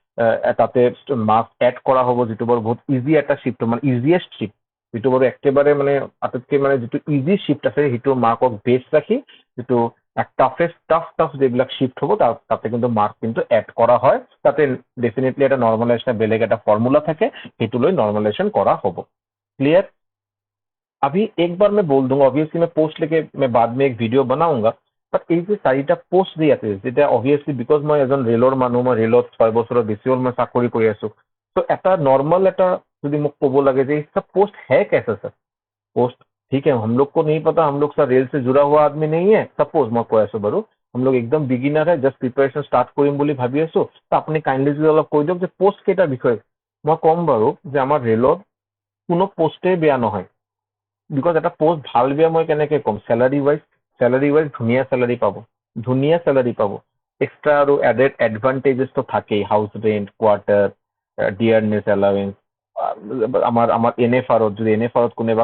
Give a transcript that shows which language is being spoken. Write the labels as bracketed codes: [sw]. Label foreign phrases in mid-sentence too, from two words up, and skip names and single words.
[en] marks add [as] কৰা হ'ব যিটো বাৰু বহুত ইজি এটা শিফ্ট মানে [en] easiest shift [as] যিটো বাৰু একেবাৰে মানে আটাইতকৈ মানে যিটো [en] easy shift [as] আছে সেইটো মাৰ্কক বেছ ৰাখি যিটো টাফ যিবিলাক শিফ্ট হ'ব তাতে কিন্তু মাৰ্ক কিন্তু এড কৰা হয় তাতে ডেফিনেটলি এটা নৰ্মেলাইজেশ্যন বেলেগ এটা ফৰ্মুলা থাকে সেইটো লৈ নৰ্মেলাইজেশ্যন কৰা হ'ব क्लियर [hi] अभी एक बार मैं बोल दूंगा ऑब्वियसली मैं पोस्ट लेके मैं बाद में एक वीडियो बनाऊंगा बट [as] এই যে চাৰিটা পোষ্ট দি আছে যেটা অবভিয়াছলি বিকজ মই এজন ৰেলৰ মানুহ মই ৰেলত 6 বছৰৰ বেছি হ'ল মই চাকৰি কৰি আছো তো এটা নৰ্মেল এটা যদি মোক ক'ব লাগে যে [hi] इसका पोस्ट है कैसा सर पोस्ट ठीक है हम लोग को नहीं पता हम लोग सर रेल से जुड़ा हुआ आदमी नहीं है सपोज मैं [as] কৈ আছো বাৰু [hi] हम लोग एकदम बिगिनर है जस्ट प्रिपरेशन स्टार्ट [as] কৰিম বুলি ভাবি আছো তো আপুনি কাইন্ডলি যদি অলপ কৈ দিয়ক যে পোষ্ট কেইটাৰ বিষয়ে মই ক'ম বাৰু যে আমাৰ ৰেলত কোনো পোষ্টে বেয়া নহয় বিকজ এটা পোষ্ট ভাল বেয়া মই কেনেকৈ ক'ম [en] salary wise [as] ধুনীয়া চেলাৰী পাব এক্সট্ৰা আৰু [en] added advantagesটো [as] থাকেই [en] house rent quarter dearness allowance [as] আমাৰ NFRত যদি NFRত কোনোবা